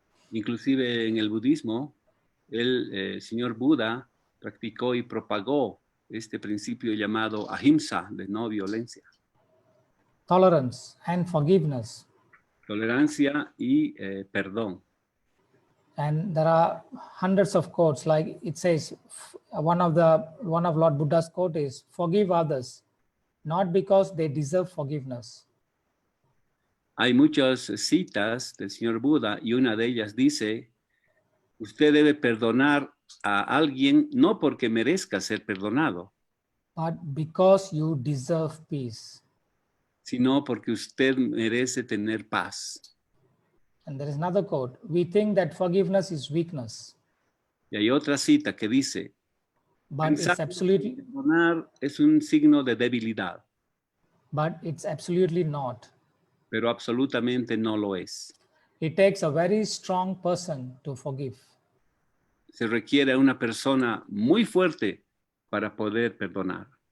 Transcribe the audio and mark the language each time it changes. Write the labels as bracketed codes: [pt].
[es] Inclusive en el budismo, el señor Buda practicó y propagó este principio llamado ahimsa, de no violencia. [en] Tolerance and forgiveness. [es] Tolerancia y perdón. [en] And there are hundreds of quotes, like it says, one of Lord Buddha's quote is, forgive others, not because they deserve forgiveness. [es] Hay muchas citas del señor Buda y una de ellas dice, usted debe perdonar a alguien no porque merezca ser perdonado, [en] but because you deserve peace. [es] Sino porque usted merece tener paz. [en] And there is another quote, we think that forgiveness is weakness. [es] Y hay otra cita que dice, [en] but it's absolutely, [es] perdonar es un signo de debilidad. [en] But it's absolutely not. [es] Pero absolutamente no lo es. [en] It takes a very strong person to forgive. [es] Se requiere una persona muy fuerte para poder perdonar.